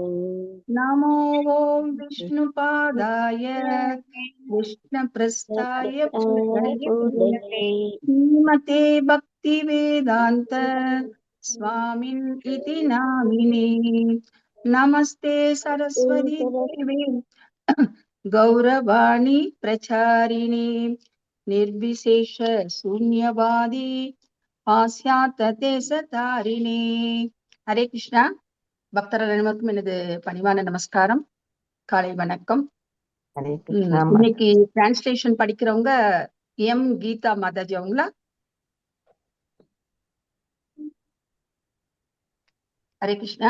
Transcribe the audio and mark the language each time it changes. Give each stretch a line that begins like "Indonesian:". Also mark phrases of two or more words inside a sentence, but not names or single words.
Sanskrit: नमो विष्णुपादाय कृष्णप्रस्थाय भूतले श्रीमते भक्तिवेदान्त स्वामिन् इति नामिने नमस्ते सरस्वती देवे गौरवाणी प्रचारिणे निर्विशेष शून्यवादी पास्यात्ते सतारिणे.
Tamil: ஹரே கிருஷ்ணா. பக்தர்கள் அனைவருக்கும் எனது பணிவான நமஸ்காரம், காலை வணக்கம். ஹரே கிருஷ்ணா. இன்னைக்கு டிரான்ஸ்லேஷன் படிக்கிறவங்க எம் கீதா மாதாஜி அவங்களா? ஹரே கிருஷ்ணா.